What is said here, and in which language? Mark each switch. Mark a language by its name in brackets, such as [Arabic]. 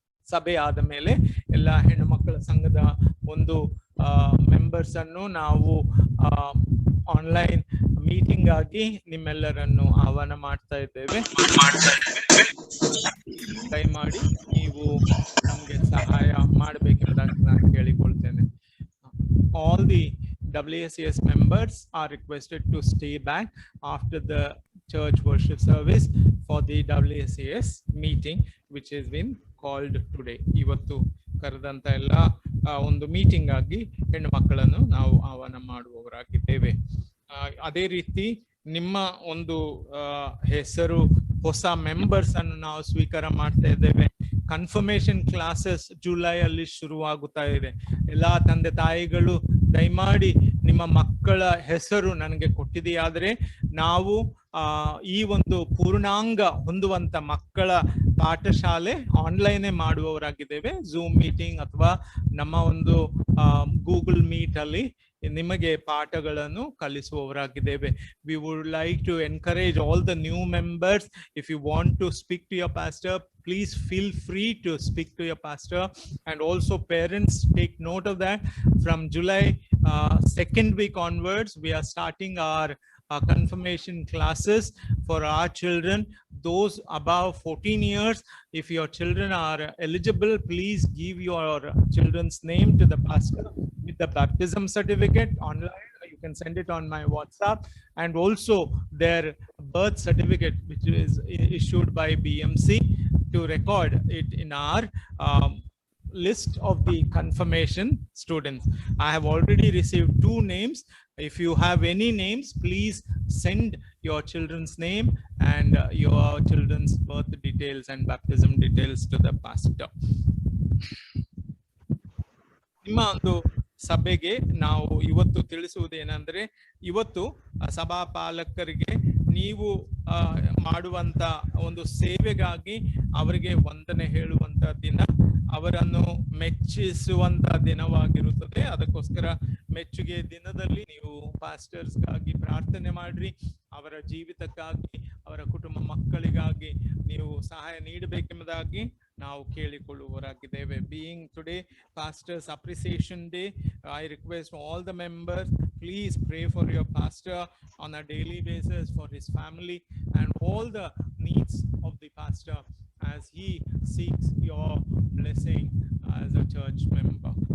[Kannada] ಸಭೆ ಆದ ಮೇಲೆ ಎಲ್ಲ ಹೆಣ್ಣು ಮಕ್ಕಳ ಸಂಘದ ಒಂದು ಮೆಂಬರ್ಸ್ ಅನ್ನು ನಾವು ಆನ್ಲೈನ್ ಮೀಟಿಂಗ್ ಆಗಿ ನಿಮ್ಮೆಲ್ಲರನ್ನು ಆಹ್ವಾನ ಮಾಡ್ತಾ ಇದ್ದೇವೆ. ದಯಮಾಡಿ ನೀವು ನಮಗೆ ಸಹಾಯ ಮಾಡಬೇಕೆಂಬುದಾಗಿ ನಾನು ಕೇಳಿಕೊಳ್ತೇನೆ. [English] All the WSCS members are requested to stay back after the church worship service for the WSCS meeting which has been called today. [Kannada] ಇವತ್ತು ಕರೆದಂತ ಎಲ್ಲ ಒಂದು ಮೀಟಿಂಗ್ ಆಗಿ ಹೆಣ್ಣು ಮಕ್ಕಳನ್ನು ನಾವು ಆಹ್ವಾನ ಮಾಡುವವರಾಗಿದ್ದೇವೆ. ಅದೇ ರೀತಿ ನಿಮ್ಮ ಒಂದು ಹೆಸರು ಹೊಸ ಮೆಂಬರ್ಸ್ ಅನ್ನು ನಾವು ಸ್ವೀಕಾರ ಮಾಡ್ತಾ ಇದ್ದೇವೆ. ಕನ್ಫರ್ಮೇಶನ್ ಕ್ಲಾಸಸ್ ಜುಲೈಯಲ್ಲಿ ಶುರುವಾಗುತ್ತಾ ಇದೆ. ಎಲ್ಲಾ ತಂದೆ ತಾಯಿಗಳು ದಯಮಾಡಿ ನಿಮ್ಮ ಮಕ್ಕಳ ಹೆಸರು ನನಗೆ ಕೊಟ್ಟಿದೆಯಾದರೆ ನಾವು ಈ ಒಂದು ಪೂರ್ಣಾಂಗ ಹೊಂದುವಂತ ಮಕ್ಕಳ ಪಾಠಶಾಲೆ ಆನ್ಲೈನೇ ಮಾಡುವವರಾಗಿದ್ದೇವೆ. ಝೂಮ್ ಮೀಟಿಂಗ್ ಅಥವಾ ನಮ್ಮ ಒಂದು ಗೂಗಲ್ ಮೀಟ್ ಅಲ್ಲಿ ನಿಮಗೆ ಪಾಠಗಳನ್ನು ಕಲಿಸುವವರಾಗಿದ್ದೇವೆ. [English] We would like to encourage all the new members. If you want to speak to your pastor, please feel free to speak to your pastor. And also parents, take note of that. From July 2nd week onwards, we are starting our confirmation classes for our children, those above 14 years. If your children are eligible, please give your children's name to the pastor with the baptism certificate online. You can send it on my WhatsApp, and also their birth certificate which is issued by BMC to record it in our list of the confirmation students. I have already received 2 names. If you have any names, please send your children's name and your children's birth details and baptism details to the pastor. [Kannada] ನಿಮ್ಮ ಒಂದು ಸಭೆಗೆ ನಾವು ಇವತ್ತು ತಿಳಿಸುವುದೇನೆಂದರೆ, ಇವತ್ತು ಸಭಾಪಾಲಕರಿಗೆ ನೀವು ಮಾಡುವಂತ ಒಂದು ಸೇವೆಗಾಗಿ ಅವರಿಗೆ ವಂದನೆ ಹೇಳುವಂತ ದಿನ, ಅವರನ್ನು ಮೆಚ್ಚಿಸುವಂತ ದಿನವಾಗಿರುತ್ತದೆ. ಅದಕ್ಕೋಸ್ಕರ ಮೆಚ್ಚುಗೆ ದಿನದಲ್ಲಿ ನೀವು ಪಾಸ್ಟರ್ಸ್ಗಾಗಿ ಪ್ರಾರ್ಥನೆ ಮಾಡ್ರಿ. ಅವರ ಜೀವಿತಕ್ಕಾಗಿ, ಅವರ ಕುಟುಂಬ ಮಕ್ಕಳಿಗಾಗಿ ನೀವು ಸಹಾಯ ನೀಡಬೇಕೆಂಬುದಾಗಿ ನಾವು ಕೇಳಿಕೊಳ್ಳುವವರಾಗಿದ್ದೇವೆ. [English] Being today Pastor's Appreciation Day, I request all the members, please pray for your pastor on a daily basis, for his family and all the needs of the pastor as he seeks your blessing as a church member.